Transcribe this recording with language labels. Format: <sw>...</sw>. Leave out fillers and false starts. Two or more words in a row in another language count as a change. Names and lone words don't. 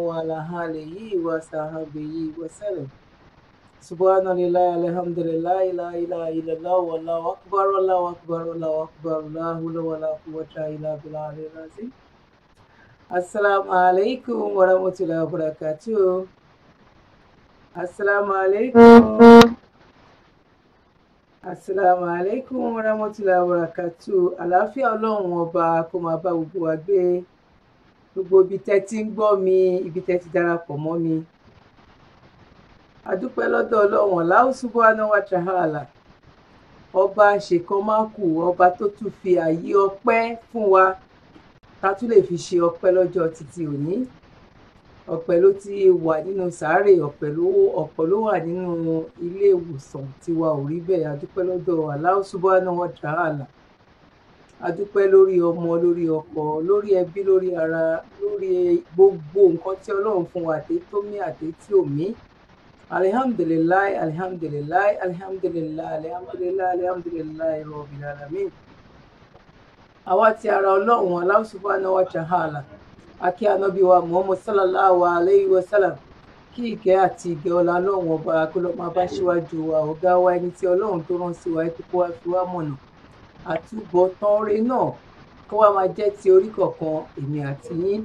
<ar>وعلى آله وصحبه وسلم سبحان الله الحمد لله لا إله إلا الله والله أكبر الله أكبر الله أكبر لا حول ولا قوة إلا بالله العظيم السلام عليكم ورحمة الله وبركاته السلام عليكم السلام عليكم ورحمة الله وبركاته.</ar> <yo>Àlàáfíà Ọlọ́run ọba kó máa bá gbogbo wa gbé. Gbogbo ibi tẹ́ ti ń gbọ́ mi, ibi tẹ́ ti darapọ̀ mọ́ mi. A dúpẹ́ lọ́dọ̀ Ọlọ́run</yo> <ar>الله سبحانه وتعالى.</ar> <yo>Ọba àṣekánmákù, ọba tó tún fi ààyè ọpẹ́ fún wa. Ká tún lè fi ṣe ọpẹ́ lọ́jọ́ títí òní. Ọpẹ́ ló ti wà nínú sàárè, ọ̀pọ̀ ló wà nínú ilé ìwòsàn tiwa ò rí bẹ́ẹ̀. A dúpẹ́ lọ́dọ̀</yo> <ar>الله سبحانه وتعالى.</ar> <yo>A dúpẹ́ lórí ọmọ, lórí ọkọ, lórí ẹbí, lórí ara, lórí gbogbo nǹkan tí Ọlọ́run fún wa, àti tó mí àti tí ò mí.</yo> <ar>الحمد لله الحمد لله الحمد لله الحمد لله الحمد لله رب العالمين.</ar> <yo>Àwa ti ara Ọlọ́run</yo> <ar>الله سبحانه وتعالى.</ar> <yo>Akí ànábì wa Muhammad</yo> <ar>صلى الله عليه وسلم,</ar> <yo>kí ìkẹ́ àti ìgẹ́ ọlá Ọlọ́run ọba kó lọ máa bá síwájú wa, ọ̀gá wa, ẹni tí Ọlọ́run tó rán sí wa kó wá fi wá mọ̀nà. Àtúbọ̀tán oore náà kó wá máa jẹ́ ti orí kọ̀ọ̀kan èmi àti yín.</yo>